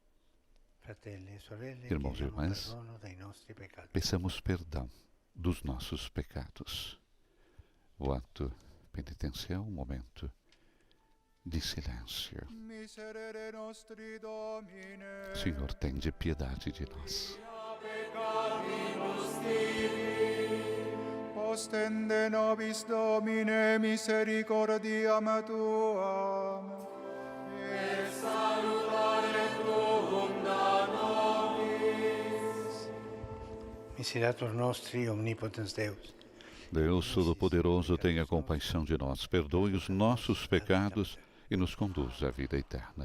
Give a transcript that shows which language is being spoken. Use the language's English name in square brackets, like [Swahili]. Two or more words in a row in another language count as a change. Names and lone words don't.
[Portuguese] Irmãos e irmãs, peçamos perdão dos nossos pecados. O ato penitencial, um momento de silêncio. Senhor, tende piedade de nós. [Latin] Ostende nobis Domine misericordiam tuam, et salutare tuum da nobis. Miserator nostri, omnipotens Deus. [Portuguese] Deus Todo-Poderoso, tenha compaixão de nós, perdoe os nossos pecados e nos conduz à vida eterna.